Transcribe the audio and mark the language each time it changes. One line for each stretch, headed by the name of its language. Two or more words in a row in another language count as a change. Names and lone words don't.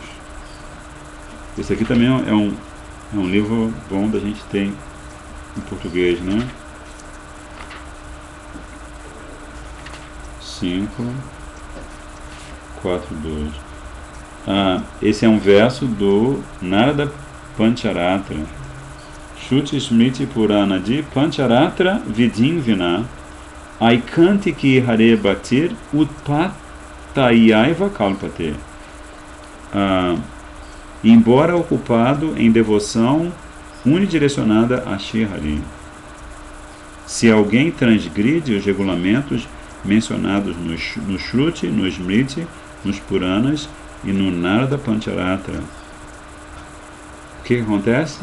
Portuguese: Esse aqui também é um livro bom da gente ter em português, né? 542. Esse é um verso do Narada Pancharatra.
Sanskrit: श्रुति स्मृति पुराणादि पञ्चरात्र विधिं विना ऐकान्तिकी हरे भक्तिर् उत्पातायैव कल्पते.
Portuguese: Embora ocupado em devoção unidirecionada a Shri Hari. Se alguém transgride os regulamentos mencionados no Shruti, no Smriti, nos Puranas e no Narada Pancharatra, o que acontece?